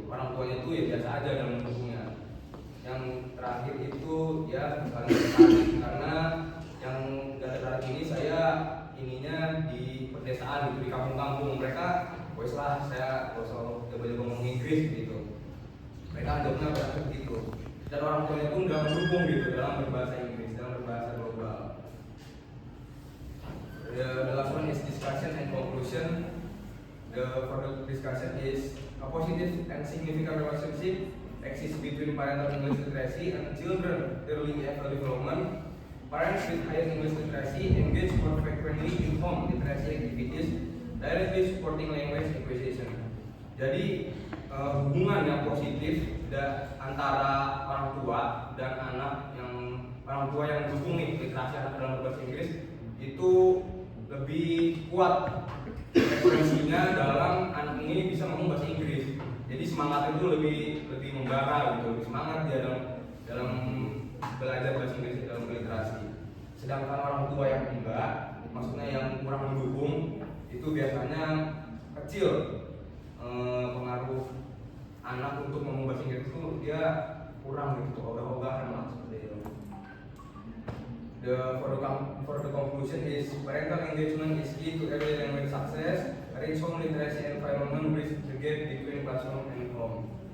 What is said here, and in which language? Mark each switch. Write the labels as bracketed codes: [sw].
[id] Orang tuanya itu ya biasa aja dalam mendukungnya. Yang terakhir itu ya bukan tertarik, karena yang nggak tertarik ini saya ininya di pedesaan gitu, di kampung-kampung. Mereka wes lah saya gak boleh ngomong Inggris gitu, mereka anggapnya berarti gitu, dan orang tuanya pun nggak mendukung gitu dalam berbahasa Inggris, dalam berbahasa global. [en] The last one is discussion and conclusion. The further discussion is a positive and significant relationship exists between parental English literacy and children early EFL development. Parents with higher English literacy engage more frequently in home literacy activities, directly supporting language acquisition. [id] Jadi hubungan yang positif antara orang tua dan anak, yang orang tua yang mendukung nih literasi anak dalam berbahasa Inggris itu lebih kuat ekspresinya dalam anak ini bisa ngomong bahasa Inggris. Jadi semangat itu lebih membara gitu, lebih semangat dia dalam belajar bahasa Inggris dalam literasi. Sedangkan orang tua yang enggak, maksudnya yang kurang mendukung, itu biasanya kecil pengaruh anak untuk ngomong bahasa Inggris itu dia kurang gitu, ogah-ogahan lah seperti itu. [en] For the conclusion is parental engagement is key to early language success. Rich home literacy environment bridge the gap between classroom and home.